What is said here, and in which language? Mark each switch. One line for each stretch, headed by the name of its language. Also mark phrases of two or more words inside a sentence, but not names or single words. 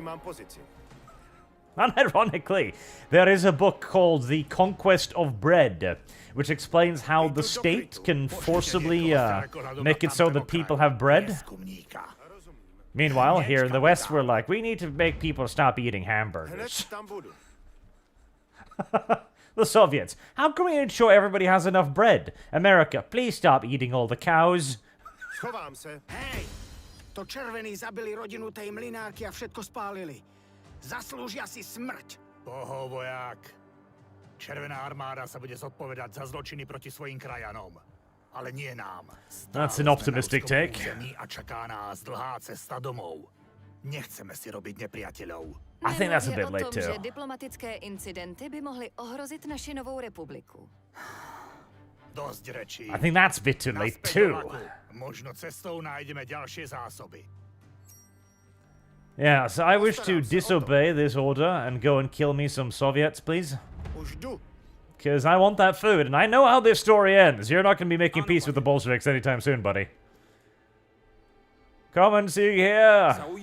English: Unironically, there is a book called The Conquest of Bread, which explains how the state can forcibly make it so that people have bread. Meanwhile, here in the West, we're like, we need to make people stop eating hamburgers. The Soviets, how can we ensure everybody has enough bread? America, please stop eating all the cows.
Slovak: Hej, to červení zabili rodinu tej mlynárky a všetko spálili. Zaslúžia si smrť.
Czech: Poho, voják.
Slovak: Červená armáda sa bude zodpovedať za zločiny proti svojim krajanom. Ale nie nám.
English: That's an optimistic take.
Slovak: A čaká nás dlhá cesta domov. Nechceme si robiť nepriateľov.
English: I think that's a bit late too.
Czech: Že diplomatické incidenty by mohly ohrozit naši novou republiku.
Slovak: Dosť rečí.
English: I think that's a bit too late too.
Slovak: Možno cestou nájdeme ďalšie zásoby.
English: Yeah, so I wish to disobey this order and go and kill me some Soviets, please. Because I want that food, and I know how this story ends. You're not going to be making peace with the Bolsheviks anytime soon, buddy. Come and see here.